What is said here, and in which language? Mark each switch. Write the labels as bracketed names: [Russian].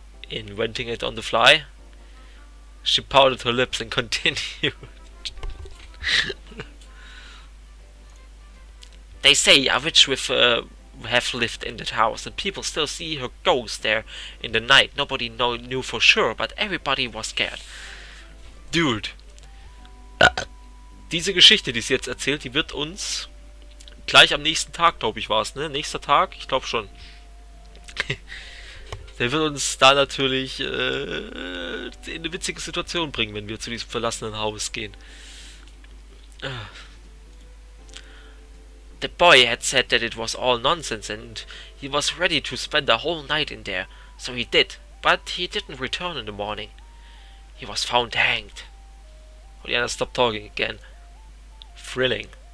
[English] Inventing it on the fly. She pouted her lips and continued. They say a witch with have lived in that house, and people still see her ghost there in the night. Nobody knew for sure, but everybody was scared. Dude. [German] Diese Geschichte, die sie jetzt erzählt, die wird uns gleich am nächsten Tag, glaube ich, war es, ne? Nächster Tag? Ich glaube schon. Der wird uns da natürlich in eine witzige Situation bringen, wenn wir zu diesem verlassenen Haus gehen. [English] The boy had said that it was all nonsense and he was ready to spend the whole night in there, so he did, but he didn't return in the morning. He was found hanged. Ulyana stopped talking again. Thrilling.